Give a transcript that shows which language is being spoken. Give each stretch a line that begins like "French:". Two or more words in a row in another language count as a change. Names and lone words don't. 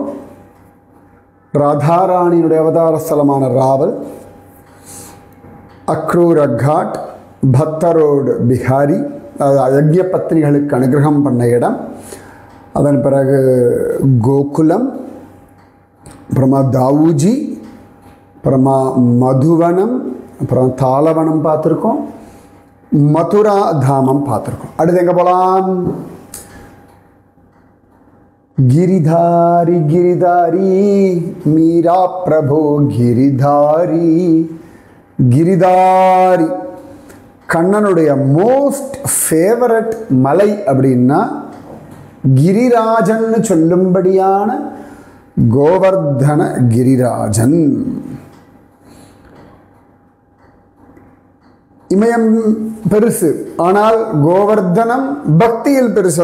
Tamil: ராதாராணியினுடைய அவதார ஸ்தலமான ராவல், அக்ரூர காட், பக்தரோடு பிஹாரி, யஜ்ய பத்னிகளுக்கு அனுகிரகம் பண்ண இடம். அதன் பிறகு கோகுலம், அப்புறமா தாவூஜி, அப்புறமா மதுவனம், அப்புறம் தாளவனம் பார்த்துருக்கோம். மதுரா தாமம் பார்த்துருக்கோம். அடுத்து எங்கே போகலாம்?
Hindi: गिरिधारी गिरिधारी मीरा प्रभु गिरिधारी.
Tamil: गिरिधारी கண்ணனுடைய
English: most favourite
Tamil: மலை அப்படின்னா கிரிராஜன் சொல்லும்படியான கோவர்தன கிரிராஜன். இமயம் பெருசு, ஆனால் கோவர்தனம் பக்தியில் பெருசு.